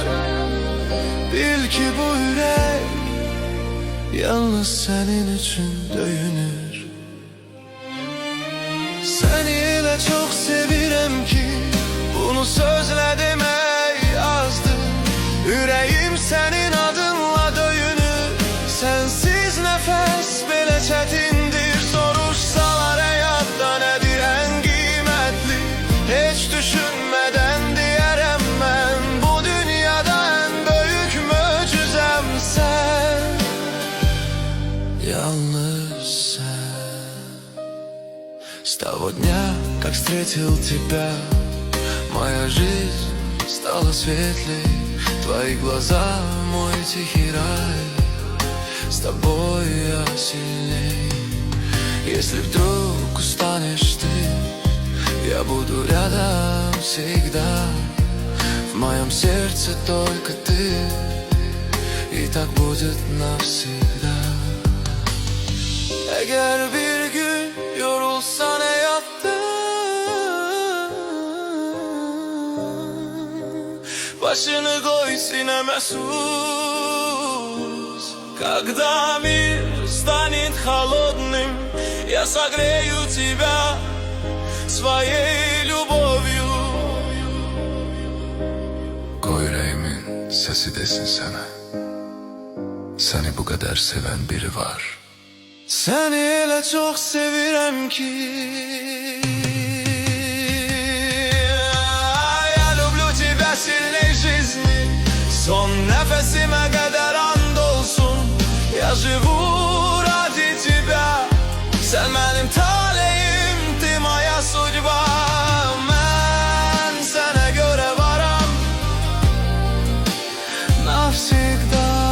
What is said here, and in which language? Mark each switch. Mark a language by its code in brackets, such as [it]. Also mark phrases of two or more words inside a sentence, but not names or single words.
[az] Bil ki bu yürek yalnız senin için döyünür. Seni elə çok sevirəm ki, bunu sözle demək azdır. Yüreğim senin adınla döyünür. Sensiz nefes belə çətindir. Soruşsalar həyatda nədir ən qiymətli, heç düşünmədən deyərəm mən, bu dünyada ən böyük möcüzəm sən, yalnız sən. [ru] С того дня, как встретил тебя, моя жизнь стала светлей. Твои глаза, мой тихий рай, с тобой я сильней. Если вдруг устанешь ты, я буду рядом всегда. В моем сердце только ты, и так будет навсегда. [tr] Eğer bir gün yorulsan hayatta, başını koy sineme sus. [ru] Когда мир станет холодным, я согрею тебя своей любовью. [tr] Koy yüreğimin sesi desin sana, seni bu kadar seven biri var. [az] Seni elə çox sevirəm ki, [ru] я люблю тебя сильней жизни. [tr] Son nefesime kadar andolsun, [ru] я живу ради тебя. [tr] Sen benim talihim, [ru] ты моя судьба. [tr] Ben sana göre varam навсегда.